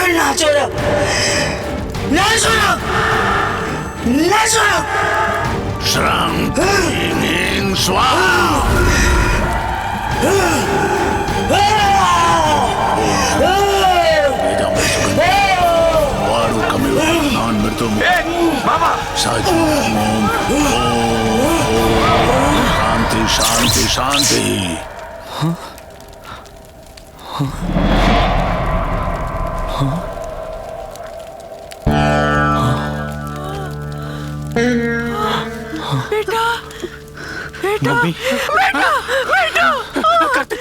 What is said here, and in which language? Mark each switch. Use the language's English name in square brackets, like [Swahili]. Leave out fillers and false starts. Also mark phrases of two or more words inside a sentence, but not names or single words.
[Hindi] ना छोड़ो, ना छोड़ो, ना छोड़ो। [Sanskrit] श्रम ह्रीं स्वाहा। शांति शांति शांति। [Hindi] बेटा, बेटा, मम्मी। बेटा, बेटा।